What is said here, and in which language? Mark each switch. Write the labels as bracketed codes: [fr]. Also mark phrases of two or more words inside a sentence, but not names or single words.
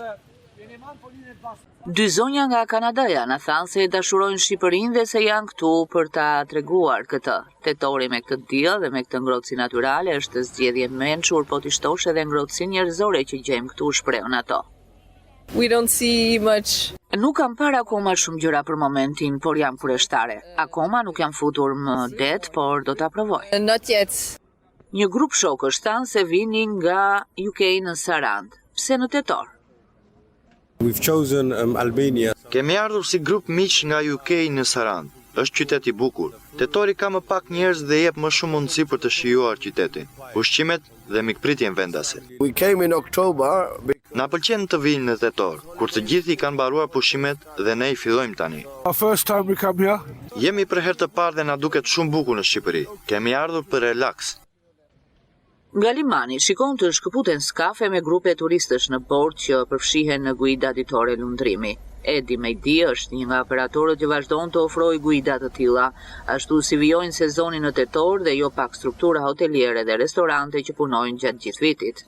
[sq] Dy zonja nga Kanadaja na thanë se e dashurojnë Shqipërinë dhe se janë këtu për ta treguar këtë. Tetori me këtë diell dhe me këtë ngrohtësi natyrale është zgjedhje mençur, po ti shtosh edhe ngrohtësinë njerëzore që gjejmë këtu, shprehën ato. [en] We don't see much. [sq] Nuk kam parë akoma shumë gjëra për momentin, por jam kurioztare. Akoma nuk jam futur më det, por do ta provoj. [en] Not yet. [sq] Një grup shokësh thanë se vini nga UK në Sarand. Pse në tetor? [en] We've chosen Albania. [sq] Kemi ardhur si grup miq nga UK në Sarand. Është qytet i bukur. Tetori ka më pak njerëz dhe jep më shumë mundësi për të shijuar qytetin. Ushqimet dhe mikpritjen vendase. [en] We came in October. [sq] Na pëlqen të vinë në tetor, kur të gjithë i kanë mbaruar pushimet dhe ne i fillojmë tani. [en] Our first time we come here. [sq] Jemi për herë të parë dhe na duket shumë bukur në Shqipëri. Kemi ardhur për relaks. Nga Limani shikon të shkëputen skafe me grupe turistësh në port që përfshihen në guida ditore lundrimi. Edi Mejdi është një nga operatorët që vazhdon të ofrojë guida të tilla, ashtu si vijojnë sezonin në tetor dhe jo pak struktura hoteliere dhe restorante që punojnë gjatë gjithë vitit.